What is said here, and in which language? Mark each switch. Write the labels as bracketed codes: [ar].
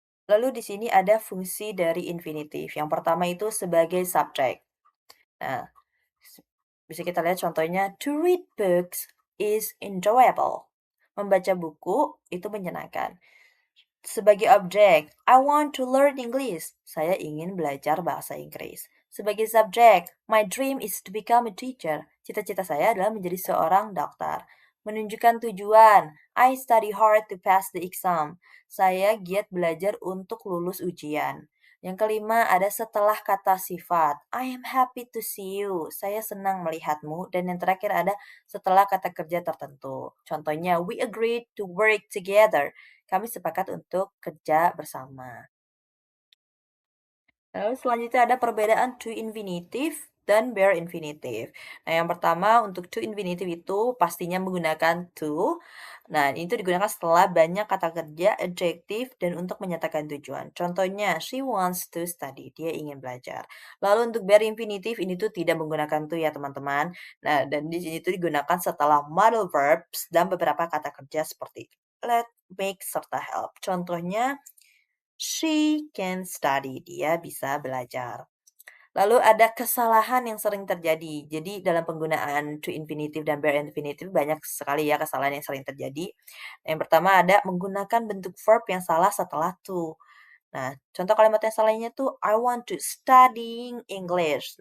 [id] Lalu di sini ada fungsi dari infinitif. Yang pertama itu sebagai subjek. Nah, s- bisa kita lihat contohnya, [en] to read books is enjoyable. [id] Membaca buku itu menyenangkan. Sebagai objek, [en] I want to learn English. [id] Saya ingin belajar bahasa Inggris. Sebagai subjek, [en] my dream is to become a teacher. [id] Cita-cita saya adalah menjadi seorang dokter. Menunjukkan tujuan, [en] I study hard to pass the exam. [id] Saya giat belajar untuk lulus ujian. Yang kelima ada setelah kata sifat. [en] I am happy to see you. [id] Saya senang melihatmu. Dan yang terakhir ada setelah kata kerja tertentu. [en] Contohnya, we agreed to work together. [id] Kami sepakat untuk kerja bersama. Lalu selanjutnya ada perbedaan to infinitive dan bare infinitive. Nah, yang pertama untuk to infinitive itu pastinya menggunakan to. Nah, itu digunakan setelah banyak kata kerja, adjektif, dan untuk menyatakan tujuan. [en] Contohnya, she wants to study. [id] Dia ingin belajar. Lalu untuk bare infinitive ini tuh tidak menggunakan to ya teman-teman. Nah, dan di sini tuh digunakan setelah modal verbs dan beberapa kata kerja seperti let, make, serta help. [en] Contohnya, she can study. [id] Dia bisa belajar. Lalu ada kesalahan yang sering terjadi. Jadi dalam penggunaan to infinitive dan bare infinitive banyak sekali ya kesalahan yang sering terjadi. Yang pertama ada menggunakan bentuk verb yang salah setelah to. Nah, contoh kalimat yang salahnya tuh [en] I want to studying English.